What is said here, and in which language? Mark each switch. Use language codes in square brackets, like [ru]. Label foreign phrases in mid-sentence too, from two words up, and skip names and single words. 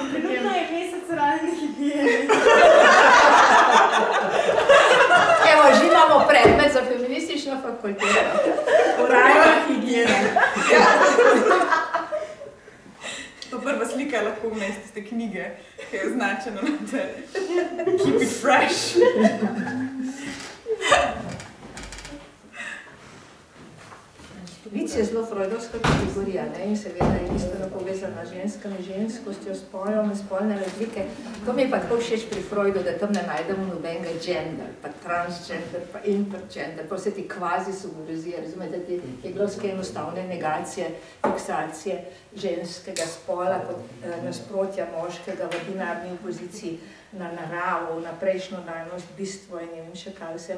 [sl] Trenutno je mesec oralne higijene. Evo, že imamo predmet za feministično fakulteto. Oralna higijena. To prva slika je lahko vmes tiste knjige, ki je označeno na te [en] Keep it fresh. [sl] Vic je zelo freudovska kategorija, ne? In seveda je bistveno povezana z ženskami, ženskostjo, spolom, spolne razlike. To mi je pa tako všeč pri Freudu, da tam ne najdemo nobenega gender, pa transgender, pa intergender, pa vse ti kvazi subverzije, razumete, te gloske enostavne negacije, fiksacije ženskega spola kot nasprotja moškega v binarni opoziciji na naravo, na prejšnjo danost, bistvo in ne vem še kaj vse.